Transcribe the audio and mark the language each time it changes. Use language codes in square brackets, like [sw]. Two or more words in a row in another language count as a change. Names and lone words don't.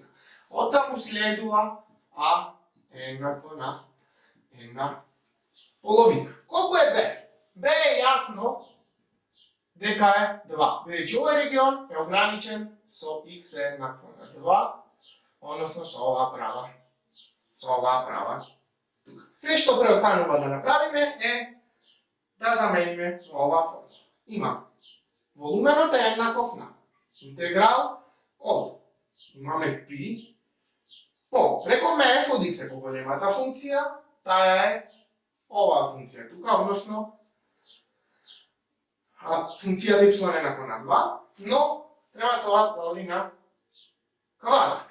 [mk] Оттаму следува А е еднакво на 1 половина. Колку е Б? Б е јасно дека е 2. Бидејќи овој регион е ограничен со x е еднакво на 2, односно со оваа права Сè што преостанува да направиме е да замениме ова формула. Имаме волуменот е еднаков на интеграл од, имаме π, по, рековме f од x е поголемата функција, таа е оваа функција тука, односно функцијата y е еднаква на 2, но треба тоа да оди на квадрат.